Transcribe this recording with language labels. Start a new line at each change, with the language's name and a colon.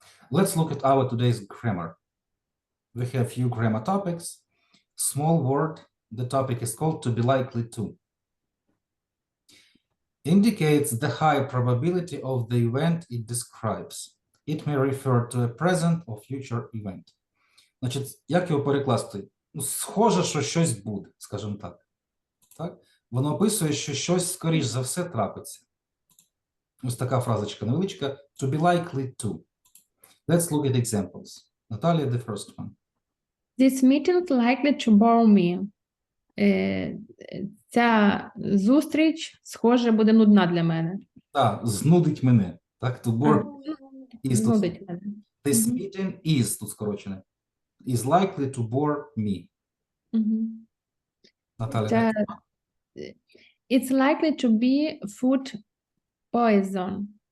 English: Let's look at our today's grammar. We have few grammar topics. Small word, the topic is called to be likely to. Indicates the high probability of the event it describes. It may refer to a present or future event.
Ukrainian: Значить, як його перекласти? Ну, схоже, що щось буде, скажімо так. Так? Воно описує, що щось, скоріш за все, трапиться. Ось така фразочка невеличка.
English: To be likely to. Let's look at examples. Natalia, the first one. This meeting likely to bore me.
Ukrainian: Ця зустріч, схоже, буде нудна для мене. Так, знудить мене. Так,
English: to bore is
Ukrainian: тут. Знудить мене.
English: This
Ukrainian: Мгм.
English: meeting is
Ukrainian: тут скорочене.
English: Is likely to bore me.
Ukrainian: Мгм. Наталя, Це,
English: it's likely to be food poison.